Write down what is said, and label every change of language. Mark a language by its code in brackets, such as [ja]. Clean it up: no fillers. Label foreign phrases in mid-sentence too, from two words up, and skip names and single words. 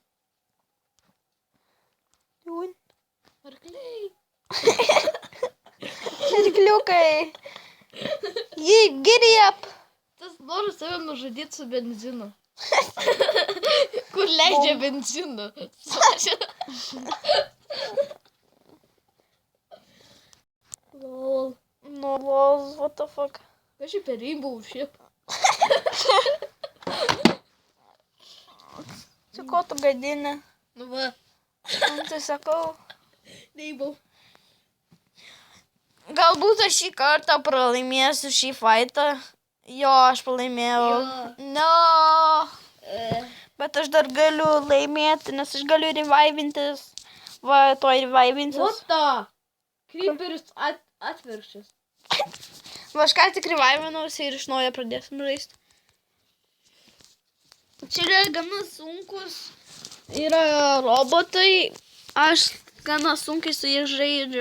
[lt] Arkliai. [en] Arkliukai. Giddy up. [lt] Tas nori save nužudyti su benzinu. Kur leidžia benzinu? [en] Lol. No, lol, what the fuck? [lt] Kas čia per Rainbow Ship? Čia ko tu gadini? Nu va. Tai sakau. Rainbow. Galbūt aš šį kartą pralaimėsiu šį fightą. Jo, aš pralaimėjau. No. Bet aš dar galiu laimėti, nes aš galiu revivintis. Tuoj revivintis. [en] What the? [lt] Creeperis atvirkščias. Aš ką tik revivinausi ir iš naujo pradėsim žaisti. Čia yra gana sunkus. Yra robotai. Aš gana sunkiai su jais žaidžiu.